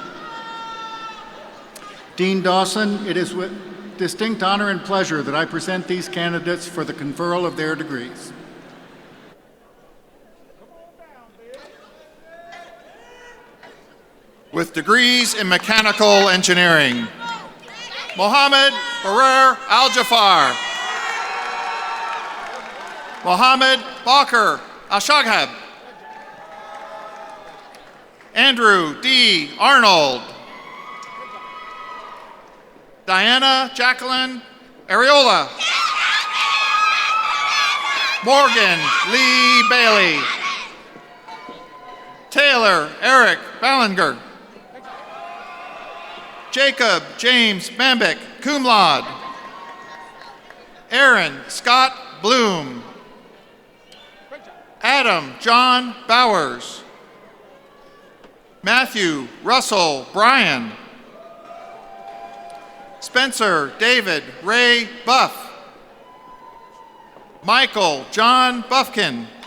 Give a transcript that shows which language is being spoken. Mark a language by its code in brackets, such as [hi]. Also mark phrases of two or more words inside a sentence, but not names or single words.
[en] Dean Dawson, it is with distinct honor and pleasure that I present these candidates for the conferral of their degrees. With degrees in mechanical engineering, Mohammed Barer Al-Jafar. Mohammed Bakr Ashaghab. Andrew D. Arnold. Diana Jacqueline Areola. Morgan Lee Bailey. Taylor Eric Ballinger. Jacob James Bambick, [la] cum laude. [en] Aaron Scott Bloom. Adam John Bowers. Matthew Russell Bryan. Spencer David Ray Buff. Michael John Buffkin.